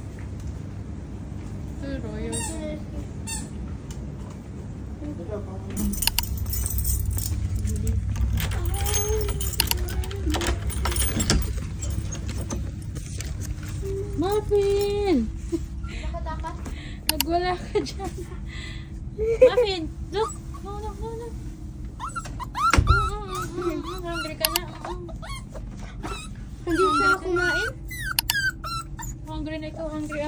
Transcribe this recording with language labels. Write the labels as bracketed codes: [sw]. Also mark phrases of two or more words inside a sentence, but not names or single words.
[tl] Ito yung royal. Muffin! Nagwala ka dyan. Muffin! [en] Look! No, no, no, no. Hungry [tl] ka na. Hindi siya kumain? Hungry na ikaw. Hungry.